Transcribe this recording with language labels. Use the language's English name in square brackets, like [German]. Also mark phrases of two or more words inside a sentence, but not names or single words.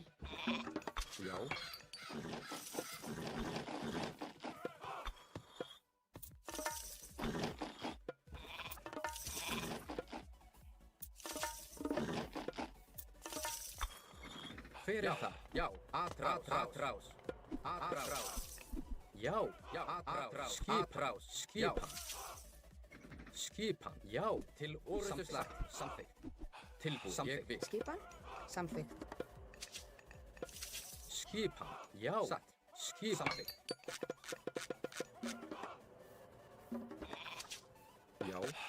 [Icelandic] Já. Hver er það? Já. Atrás. Já. Atrás. Skipan. Skipan. Já. Til orrustuslag. Samþykkt. Tilbúin. Ég vil. Skipan. Samþykkt. Skipan. Já. Satt. Skipan. Já.